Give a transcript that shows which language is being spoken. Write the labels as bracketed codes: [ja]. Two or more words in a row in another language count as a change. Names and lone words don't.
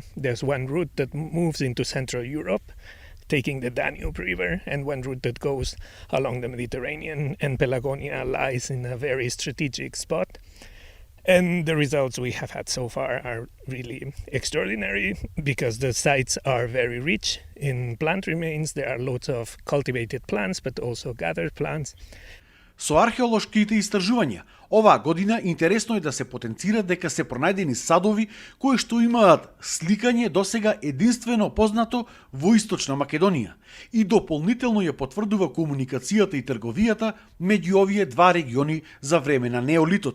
[en] There's one route that moves into Central Europe, taking the Danube River, and one route that goes along the Mediterranean, and Pelagonia lies in a very strategic spot. And the results we have had so far are really extraordinary because the sites are very rich in plant remains. There are lots of cultivated plants, but also gathered plants. [mk] Со археолошките истражувања, оваа година интересно е да се потенцира дека се пронајдени садови кои што имаат сликање досега единствено познато во Источна Македонија и дополнително ја потврдува комуникацијата и трговијата меѓу овие два региони за време на неолитот.